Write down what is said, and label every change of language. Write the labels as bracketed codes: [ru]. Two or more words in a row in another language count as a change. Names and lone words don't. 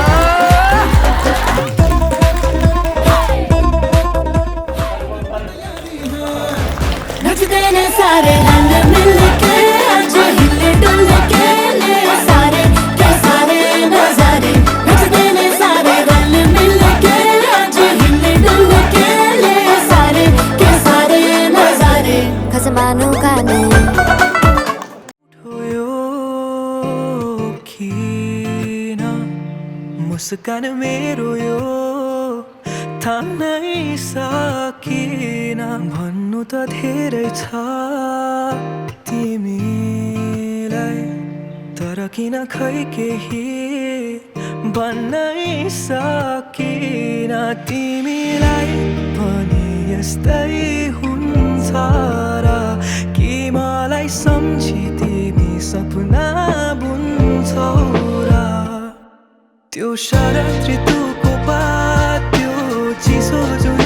[pa] ਨਚਤੇ ਨੇ ਸਾਰੇ ਰੰਗ ਮਿਲ ਕੇ ਆਜ ਹਿੱਲੇ ਡੁੱਲ ਕੇ ਲੇ ਸਾਰੇ ਕੇ ਸਾਰੇ ਨਜ਼ਾਰੇ ਨਚਤੇ ਨੇ ਸਾਰੇ ਰੰਗ ਮਿਲ ਕੇ ਆਜ ਹਿੱਲੇ ਡੁੱਲ ਕੇ ਲੇ ਸਾਰੇ ਕੇ ਸਾਰੇ ਨਜ਼ਾਰੇ ਖਸਮਾਨੁ ਗਾਨੇ [ne] मुस्कान मेरो यो थाम्नै सकिन भन्नु त धेरै छ तिमीलाई तर किन खै केही भन्नै सकिन तिमीलाई पनि यस्तै हुन्छ र कि मलाई सम्झी तिमी सपना बुन्छौ र त्यो शरद ऋतुको पात त्यो चिसो